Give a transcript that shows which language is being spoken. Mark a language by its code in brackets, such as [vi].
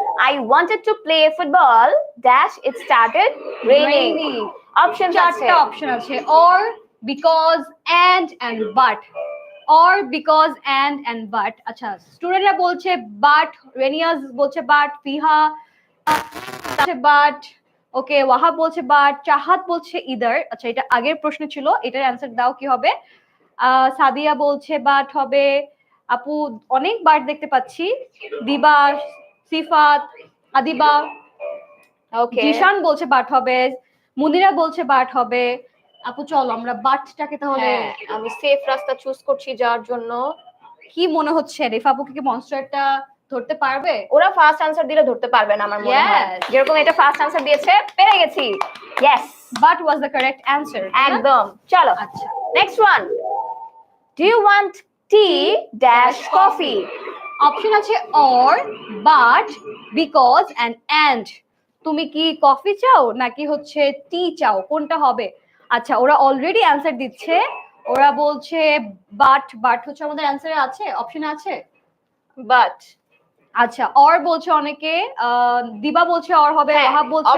[en] I wanted to play football dash it started raining. [bn] Option চারটা option আছে, [en] or because and but, or because and but। [bn] আচ্ছা স্টুডেন্টরা বলছে but, রেনিয়াস বলছে but, ফিহা বলছে বাট, ওকে ওয়াহাব বলছে বাট, চাহাত বলছে ইদার। আচ্ছা এটা আগের প্রশ্ন ছিল, এটার অ্যানসার দাও কি হবে? সাদিয়া বলছে বাট হবে। আপু অনেক বাট দেখতে পাচ্ছি, দিবা, সিফাত, আদিবা, ওকে জিশান বলছে বাট হবে, মুনিরা বলছে বাট হবে। আপু চলো আমরা বাটটাকে তাহলে আমি সেফ রাস্তা চুজ করছি যাওয়ার জন্য। কি মনে হচ্ছে রেফা আপু কি মনস্টারটা ধরতে পারবে? ওরা ফার্স্ট আনসার দিলে ধরতে পারবে না আমার মনে হয়, যেরকম এটা ফার্স্ট আনসার দিয়েছে পেরে গেছি। [en] Yes but was the correct answer. [bn] একদম। চলো আচ্ছা [en] Next one. Do you want tea dash coffee? [bn] Option আছে [en] or, but, because and। [bn] তুমি কি কফি চাও নাকি হচ্ছে টি চাও, কোনটা হবে? আচ্ছা ওরা অলরেডি অ্যানসার দিচ্ছে, ওরা বলছে বাট হচ্ছে আমাদের অ্যানসারে আছে, অপশনে আছে [en] But. [bn] আচ্ছা [en] or [bn] বলছে অনেকে, দিবা বলছে or হবে, ওয়াহাব বলছে